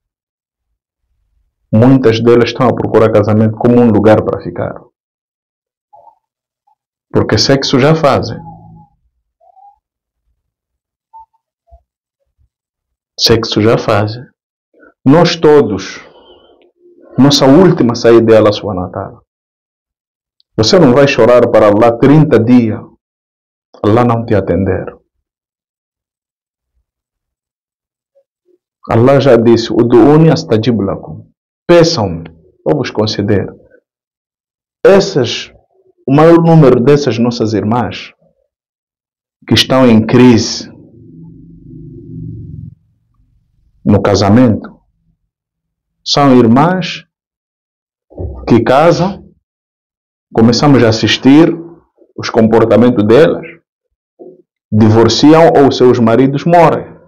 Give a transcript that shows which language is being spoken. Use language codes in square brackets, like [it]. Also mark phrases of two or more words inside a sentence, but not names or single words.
[pt] Muitas delas estão a procurar casamento como um lugar para ficar. Porque sexo já fazem. Sexo já fazem. Nós todos, nossa última saída é [ar] الله سبحانه وتعالى. [pt] Você não vai chorar para Allah 30 dias, Allah não te atender. Allah já disse: [ar] ادعوني أستجب لكم. [pt] Peçam-me, eu vos conceder. O maior número dessas nossas irmãs que estão em crise no casamento são irmãs que casam, começamos a assistir os comportamentos delas, divorciam ou seus maridos morrem.